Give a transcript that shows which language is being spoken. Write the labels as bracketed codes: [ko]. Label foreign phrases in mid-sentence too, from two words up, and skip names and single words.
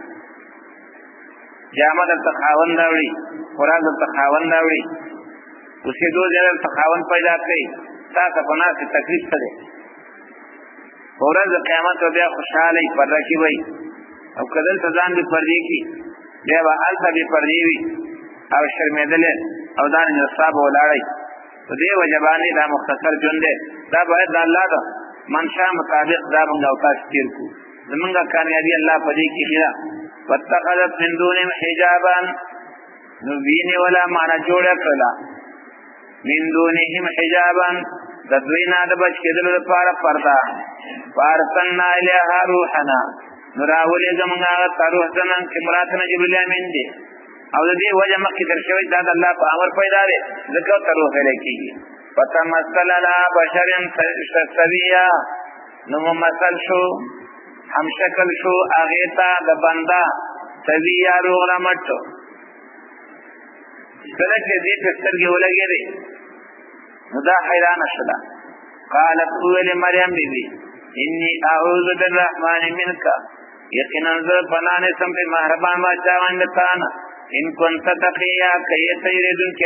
[ps] جامه درته خاوند راوړي خوراک درته خاوند راوړي اوسېدو ځای درته خاوند پیدا کړي تا ته په ناستې تکلیف څه دی په ورځ د قیامت به بیا خوشحاله وي پرده کې وي او که دلته ځان بې پردې کړي بیا به هلته بې پردې وي او شرمېدلې او دانې ستا به ولاړئ په دې وجه باندې دا مختصر ژوند دی دا باید د الله د منشا مطابق دا موږ او تاسو تېر کړو زمونږ کامیابي الله په دې کې ښي [ar] واتخذت من دونهم حجابا [ps] نو وینې ولا معنه جوړه کړله [ar] من دونهم حجابا [ps] د دوی نه د بچ کېدلو لپاره پرده [ar] فارسلنا الیها روحنا [ps] نو راولېږه موږ هغه ته روح زنان چې مراد نه جبریل امین دی او د دې وجه مخکې تېر شوی دا د الله په امر پیدا دی ځکه ورته روح ویلی کېږي [ar] فتمثل لها بشر سویا [ps] نو ممثل شو هم شکل شو هغې ته د بنده سویا روغ رمټ کله چې دې ته سترګې ولګېدې نو دا حیرانه شوله قالت وویلې مریم بیبي [ar] انی اعوذ بالرحمن منک [ps] یقینا زه پناه نیسم په مهربان باچا باندې تا نه [ar] ان كنت تقیا [ps] که یې ته یېرېدونکی